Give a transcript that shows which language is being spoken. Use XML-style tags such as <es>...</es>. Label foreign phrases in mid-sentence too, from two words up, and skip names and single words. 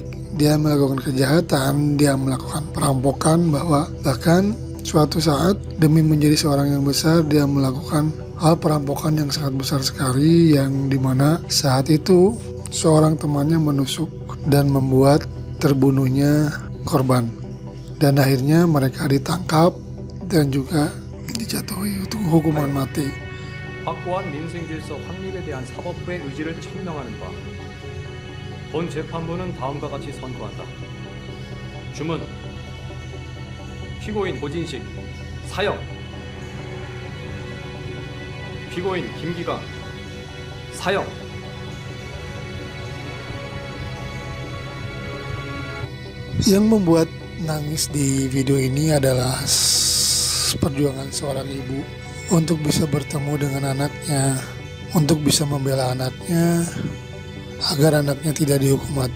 <id>Dia melakukan kejahatan, dia melakukan perampokan, bahkan suatu saat demi menjadi seorang yang besar dia melakukan hal perampokan yang sangat besar sekali, yang dimana saat itu seorang temannya menusuk dan membuat terbunuhnya korban. Dan akhirnya mereka ditangkap dan juga dijatuhi hukuman mati.</id> <ko>확고한 민생 질서 확립에 대한 사법부의 의지를 천명하는 바. 본 재판부는 다음과 같이 선고한다. 주문. 피고인 고진식 사형. 피고인 김기강 사형.</ko> <id>Yang membuat nangis di video ini adalah perjuangan seorang ibu untuk bisa bertemu dengan anaknya, untuk bisa membela anaknya agar anaknya tidak dihukum mati.</id>